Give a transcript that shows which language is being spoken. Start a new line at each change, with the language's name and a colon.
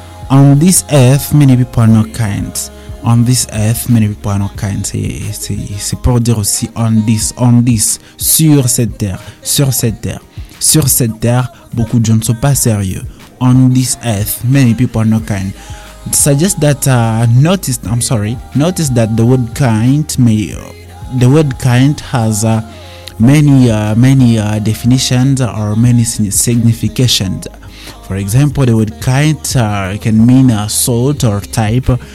English: On this earth, many people are not kind. On this earth, many people are not kind.
French: C'est pour dire aussi
English: on this,
French: sur cette terre. Sur cette terre, beaucoup de gens ne sont pas sérieux.
English: On this earth, many people are not kind. Suggest that notice that the word kind has many definitions or many significations. For example, the word kind can mean a sort or type.